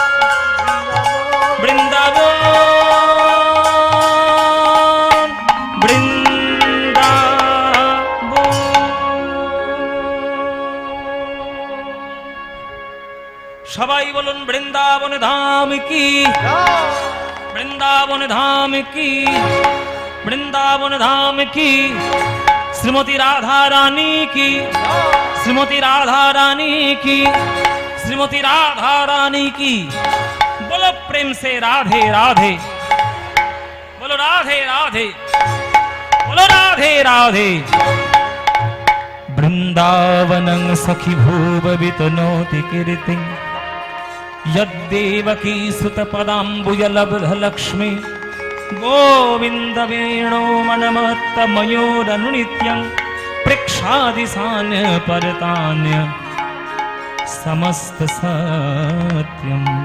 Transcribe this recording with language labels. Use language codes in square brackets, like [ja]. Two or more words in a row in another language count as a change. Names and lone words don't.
[bn] বৃন্দাবন বৃন্দাবন সবাই বলুন [hi] वृंदावन धाम की वृंदावन धाम की वृंदावन धाम की श्रीमती राधा रानी की श्रीमती राधा रानी की श्रीमती राधा रानी की बोलो प्रेम से राधे राधे बोलो राधे राधे बोलो राधे राधे [sa] वृंदावनं सखी भूव वितनोति कीर्ति यद्देवकी सुत पदाम्बुजलब्ध लक्ष्मी गोविंद वेणो मनमत्तमयोरनुनित्यं प्रेक्षादिशान परतान्य समस्त सत्यम्